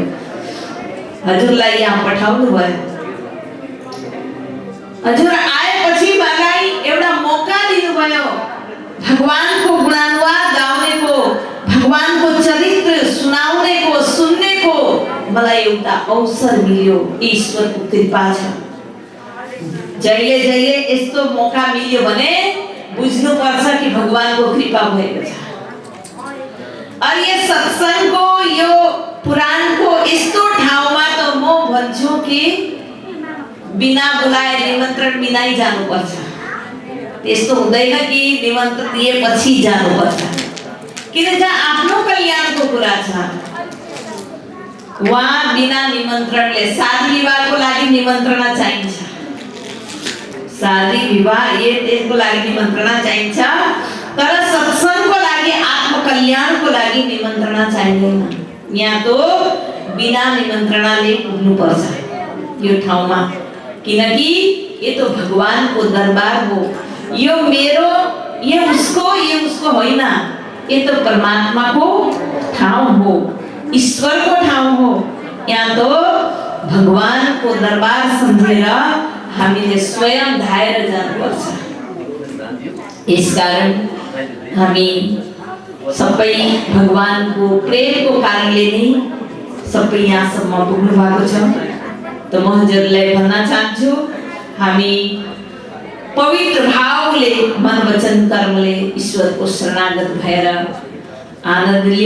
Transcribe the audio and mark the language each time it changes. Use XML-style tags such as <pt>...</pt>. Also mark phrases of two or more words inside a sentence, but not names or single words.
<ne>हजुरलाई यहाँ पठाउनु भयो। हजुर आएपछि मलाई एउटा मौका दिनुभयो भगवान को गुणानुवाद गाउने को, भगवान को चरित्र सुनाउने को, सुन्ने को मलाई एउटा अवसर मिल्यो। ईश्वर को कृपा छ। जहिले जहिले यस्तो मौका मिल्यो भने बुझ्नु पर्छ कि भगवान को कृपा भएको छ।</ne> <hi>और ये सत्संग को,</hi> <ne>यो पुराण को यस्तो ठाउँमा त म भन्छु कि</ne> <hi>बिना बुलाए</hi> <ne>निमन्त्रण बिनाई जानुपर्छ। त्यस्तो हुँदैन कि निमन्त्रण दिएपछि जानुपर्छ। किन जहाँ आफ्नो कल्याणको कुरा छ वहाँ बिना निमन्त्रणले शादी विवाहको लागि निमन्त्रणा चाहिन्छ। शादी विवाह त्यसको लागि निमन्त्रणा चाहिन्छ, तर सत्संगको लागि, आत्मकल्याणको लागि निमन्त्रणा चाहिँदैन। यहाँ तो बिना निमन्त्रणाले पुग्नुपर्छ यो ठाउँमा, किनकि</ne> <hi>ये तो</hi> <ne>भगवान को दरबार हो। यो मेरो,</ne> <hi>ये उसको</hi> <ne>होइन,</ne> <hi>ये तो</hi> <ne>परमात्मा को ठाउँ हो, ईश्वर को ठाउँ हो। यहाँ तो भगवान को दरबार सम्झेर हामीले स्वयं धाएर जानुपर्छ। यसकारण हामी सबै भगवानको प्रेमको कारणले नै सबै यहाँसम्म पुग्नु भएको छ। तो म हजुरलाई भन्न चाहन्छु हामी पवित्र भावले मन वचन कर्मले ईश्वरको शरणागत भएर आनन्द लियौं।</ne>